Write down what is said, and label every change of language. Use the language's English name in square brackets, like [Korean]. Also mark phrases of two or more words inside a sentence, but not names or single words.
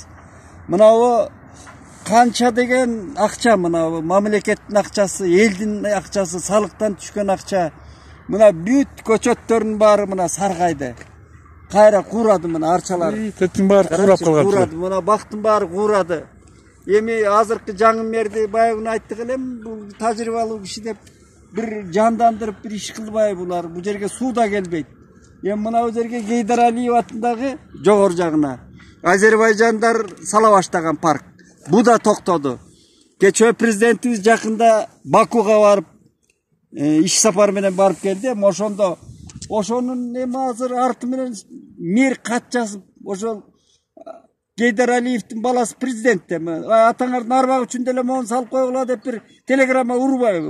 [Kyrgyz] Мынабу канча деген акча, мына мамлекеттин акчасы, элдин акчасы, салыктан түшкөн акча. Мына бүт көчөттөрдүн баары мына саргайды. Кайра куурады мына арчалар. Теттин баары куурап калган. Куурады, мына бактын баары куурады. Эми азыркы жаңы мэрди баягы айттык элем, бул тажрыйбалуу киши деп бир жандандырып бир иш кылбай булар. Bu жерге суу да келбейт. Эми мына жерге Гейдар Алиев атындагы жогору жагына Азербайжандар сала баштаган парк. Бу да токтоду. Кечээ президентибиз жакында Бакуга барып, иш сапар менен барып келди. Ошондо ошонун эми азыр арты менен мэр кат жазып, ошол Гейдар Алиевдин баласы президент эми атаңардын арбагы үчүн деле мону салып койгула деп бир телеграмма урбайбы?